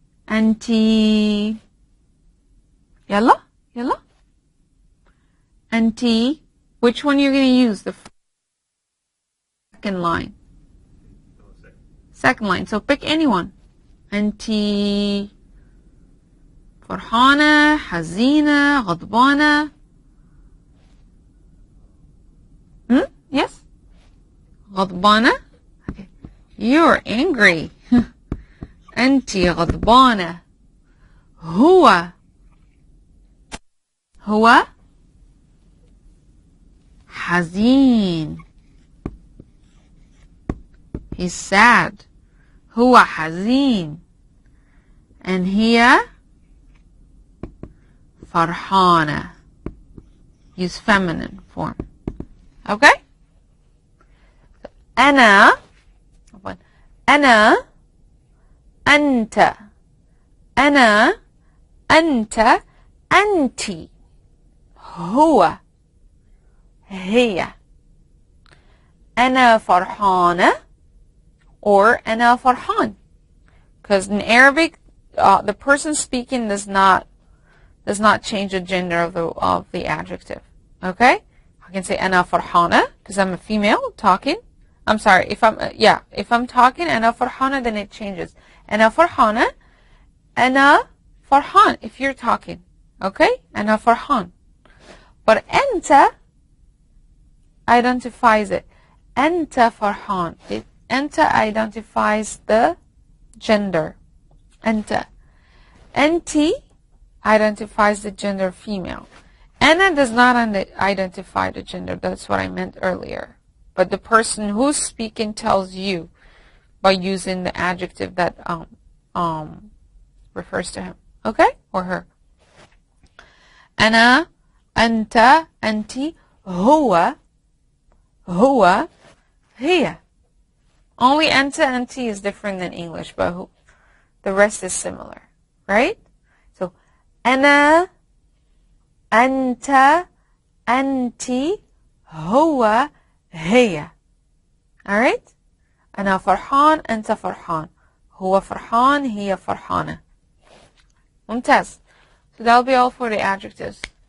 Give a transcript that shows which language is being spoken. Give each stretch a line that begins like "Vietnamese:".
Arabic: أنتِ. يلا يلا. أنتِ.
English: Which one you're going to use? The second line. Second line. So pick anyone.
Arabic: أنتِ فرحانة, حزينة, غضبانة.
English: Yes?
Arabic: غضبانة?
English: Okay. You're angry.
Arabic: أنتِ غضبانة. هو حزين.
English: He's sad.
Arabic: هو حزين.
English: And
Arabic: هي فرحانة.
English: Use feminine form. Okay?
Arabic: أنا أنت أنا أنت أنتِ هو هي أنا فرحانة
English: or
Arabic: أنا فرحان.
English: Because in Arabic, the person speaking does not change the gender of the adjective. Okay? I can say
Arabic: أنا فرحانة
English: because I'm a female talking. I'm sorry, if I'm talking أنا فرحانة, then it changes.
Arabic: أنا فرحانة, أنا فرحان
English: if you're talking. Okay?
Arabic: أنا فرحان.
English: But
Arabic: أنت
English: identifies it.
Arabic: أنت فرحان. أنت
English: identifies the gender.
Arabic: أنت. أنتِ
English: identifies the gender female.
Arabic: أنا
English: does not identify the gender. That's what I meant earlier. But the person who's speaking tells you by using the adjective that refers to him. Okay? Or her.
Arabic: أنا, أنت, أنتِ, هو, هي.
English: Only
Arabic: أنت, أنتِ
English: is different than English, but the rest is similar. Right? So,
Arabic: أنا, أنت, أنتِ, هو, هي.
English: Alright?
Arabic: أنا فرحان, أنت فرحان. هو فرحان, هي فرحانة. ممتاز.
English: So that'll be all for the adjectives.